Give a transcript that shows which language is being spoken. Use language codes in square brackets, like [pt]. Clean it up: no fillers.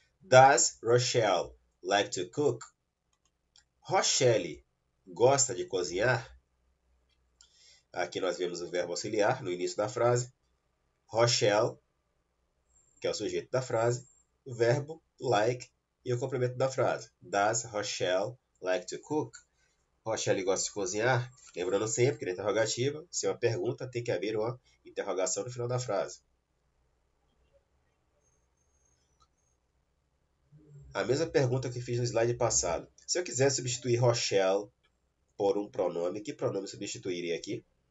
[en] Does Rochelle like to cook? [pt] Rochelle gosta de cozinhar? Aqui nós vemos o verbo auxiliar no início da frase. Rochelle, que é o sujeito da frase, o verbo like e o complemento da frase. [en] Does Rochelle like to cook? [pt] Rochelle gosta de cozinhar? Lembrando sempre que na interrogativa, se é uma pergunta, tem que haver uma interrogação no final da frase. A mesma pergunta que fiz no slide passado. Se eu quiser substituir Rochelle por um pronome, que pronome substituiria aqui?